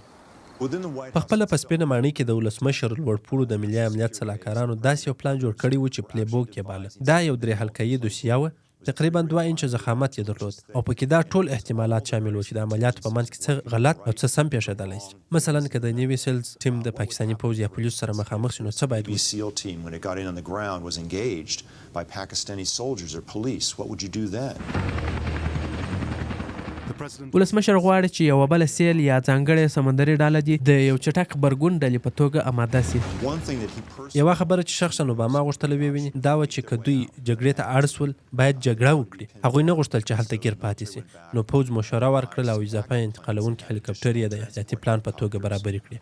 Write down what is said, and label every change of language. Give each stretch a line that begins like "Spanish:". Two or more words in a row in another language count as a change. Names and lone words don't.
Pashto: په خپله په سپینه ماڼۍ کې د ولسمشر لوړپوړو د ملي امنیت سلاکارانو داسې یو پلان جوړ کړی و چې پلی بوک یې باله. دا یو 3 حلقه‌یي دوسیه وه، تقریبا 2 انچه ضخامت یې درلود، او پکې دا ټول احتمالات شامل و چې د عملیاتو په منځ کې څه غلط او څه سم پیښېدلی شي. مثلا که د نیوي سیلز ټیم د پاکستاني پوځ یا پولیسو سره مخامخ شي، نو څه باید وشي؟
English: SEAL team, when it got in on the ground, was engaged by Pakistani soldiers or police. What would you do then?
Pashto: ولسمشر غواړي چې یوه بله سیل یا ځانګړې سمندري ډله دې د یو چټک غبرګون ډلې په توګه اماده سي. یوه خبره چې شخصا اوباما غوښتله وویني دا وه چې که دوی جګړې ته اړ سول، باید جګړه وکړي. هغوی نه غوښتل چې هلته ګیر پاتې سي، نو پوځ مشوره ورکړل او اضافه انتقالونکي هلیکاپټر یې د احتیاطي پلان په توګه برابرې کړې.